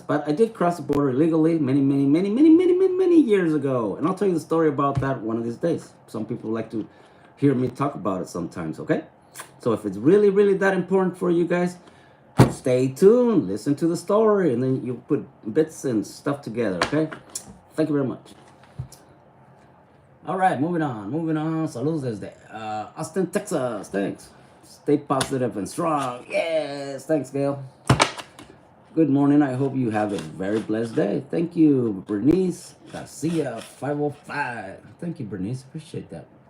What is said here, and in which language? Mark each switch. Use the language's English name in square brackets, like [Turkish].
[English] But I did cross the border illegally many years ago, and I'll tell you the story about that one of these days. Some people like to hear me talk about it sometimes. Okay, so if it's really that important for you guys, stay tuned, listen to the story, and then you put bits and stuff together. Okay, thank you very much. All right, moving on. [Spanish] Saludos desde Austin, Texas. [English] Thanks. Stay positive and strong. Yes, thanks, Gail. Good morning. I hope you have a very blessed day. Thank you, Bernice Garcia 505. Thank you, Bernice. Appreciate that.